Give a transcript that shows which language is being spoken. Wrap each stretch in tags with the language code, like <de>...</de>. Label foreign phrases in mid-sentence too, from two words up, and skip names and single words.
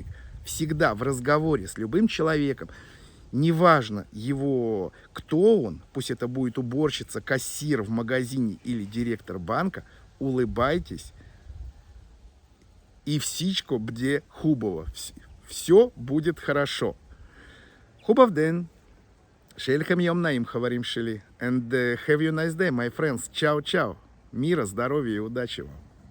<ru>Всегда в разговоре с любым человеком. Неважно его, кто он, пусть это будет уборщица, кассир в магазине или директор банка, улыбайтесь.</ru> <bg>И всичко бде хубово.</bg> <ru>Все будет хорошо.</ru> <bg>Хубав ден.</bg> <he>שלכם יום נעים חברים שלי.</he> <en>And have you a nice day, my friends.</en> <it>Ciao ciao.</it> <ru>Мира, здоровья и удачи вам.</ru>